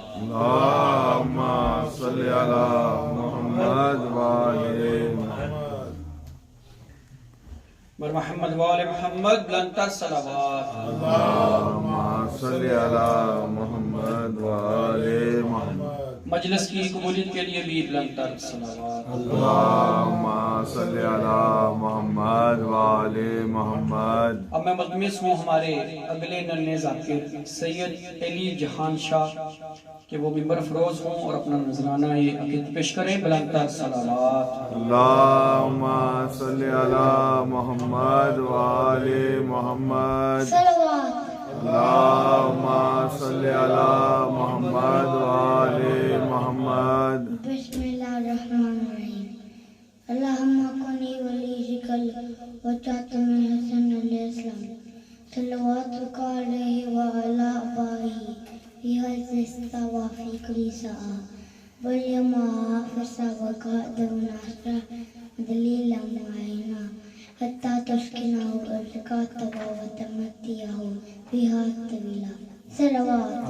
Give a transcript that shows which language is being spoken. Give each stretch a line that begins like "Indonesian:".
Arabic: اللهم صل على محمد وآل محمد. محمد وآل محمد.
Urdu: بلند تر صلوات.
Arabic: اللهم صل على محمد وآل محمد.
Urdu: مجلس کی قبولیت کے لیے بھی بلند تر صلوات.
Arabic: اللهم صل على محمد وآل محمد.
Urdu: اب میں ملتمس ہوں ہمارے اگلے ننھے ذاکر سید علی جہان شاہ کہ وہ ممبر افروز ہوں اور اپنا نذرانہ یہ عقید پیش کریں. بلند تر صلوات.
Arabic: اللهم صل على محمد وآل محمد. اللهم صل على محمد وآل محمد. بسم اللہ الرحمن الرحیم. اللہم کنی ولیجک وجہتم حسن علیہ السلام صلواتک علیہ وعلا آبائہ فی حیث استوى فی کل ساعة والیوم حافظا وقائدا وناصرا دلیلا معینا حتی تسکنہ ارزقا طوعا وتمتعہ فیہا طویلا. صلوات.